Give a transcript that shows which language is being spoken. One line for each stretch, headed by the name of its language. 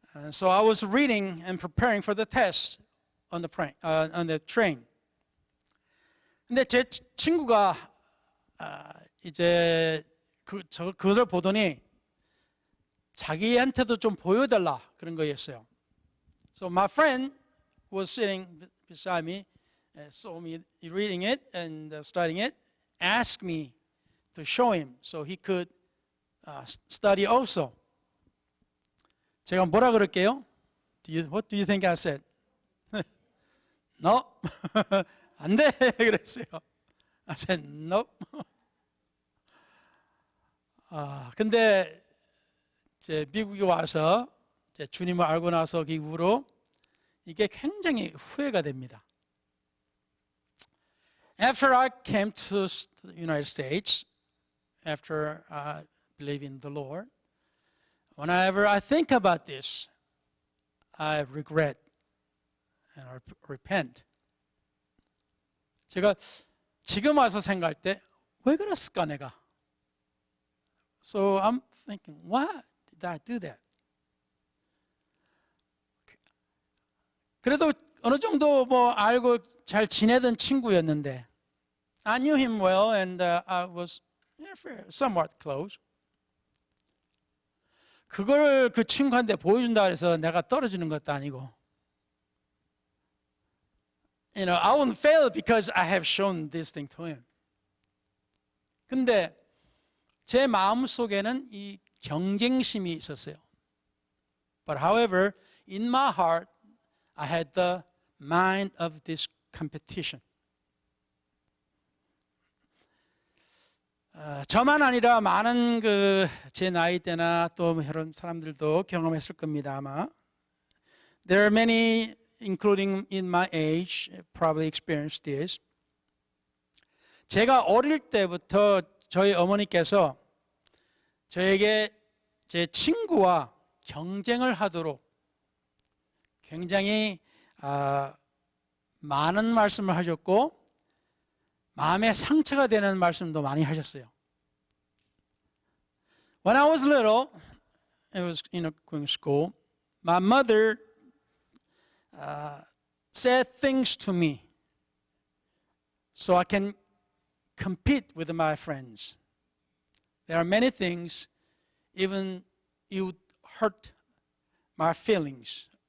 English: So I was reading and preparing for the test on the train.
Korean: 근데 제 친구가 이제 그것을 보더니 자기한테도 좀 보여달라 그런 거였어요.
English: So my friend was sitting beside me, saw me reading it and studying it, asked me to show him so he could study also.
Korean: 제가 뭐라 그럴게요?
English: What do you think I said? No.
Korean: 안 돼. 그랬어요.
English: I said no.
Korean: 근데 이제 미국에 와서 이제 주님을 알고 나서 그 이후로 이게 굉장히 후회가 됩니다.
English: After I came to the United States, after I believe in the Lord, whenever I think about this, I regret and I repent.
Korean: 제가 지금 와서 생각할 때 왜 그랬을까 내가?
English: So I'm thinking, why did I do that?
Korean: 그래도 어느 정도 뭐 알고 잘 지내던 친구였는데,
English: I knew him well and I was somewhat close.
Korean: 그걸 그 친구한테 보여준다 해서 내가 떨어지는 것도 아니고,
English: I won't fail because I have shown this thing to him.
Korean: 근데 제 마음 속에는 이 경쟁심이 있었어요.
English: But however, in my heart, I had the mind of this competition.
Korean: 저만 아니라 많은 제 나이 때나 또 여러 사람들도 경험했을 겁니다, 아마.
English: There are many, including in my age, probably experienced this.
Korean: 제가 어릴 때부터 저희 어머니께서 저에게 제 친구와 경쟁을 하도록 굉장히 많은 말씀을 하셨고 마음에 상처가 되는 말씀도 많이 하셨어요.
English: When I was little, I was going to school. My mother said things to me so I can compete with my friends. There are many things, even it would hurt my feelings.